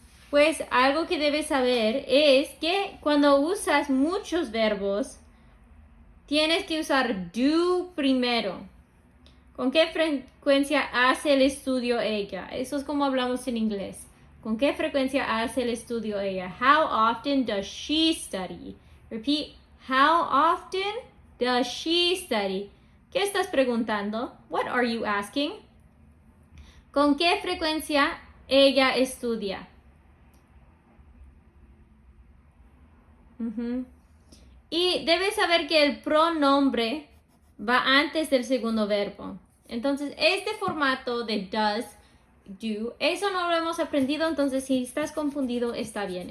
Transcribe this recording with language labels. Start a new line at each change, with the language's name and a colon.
Spanish: Pues algo que debes saber es que cuando usas muchos verbos, tienes que usar do primero. ¿Con qué frecuencia hace el estudio ella? Eso es como hablamos en inglés. ¿Con qué frecuencia hace el estudio ella?
English: How often does she study? Repeat. How often does she study?
Spanish: ¿Qué estás preguntando?
English: What are you asking?
Spanish: ¿Con qué frecuencia ella estudia? Y debes saber que el pronombre va antes del segundo verbo. Entonces, este formato de does, do, eso no lo hemos aprendido, entonces si estás confundido, está bien.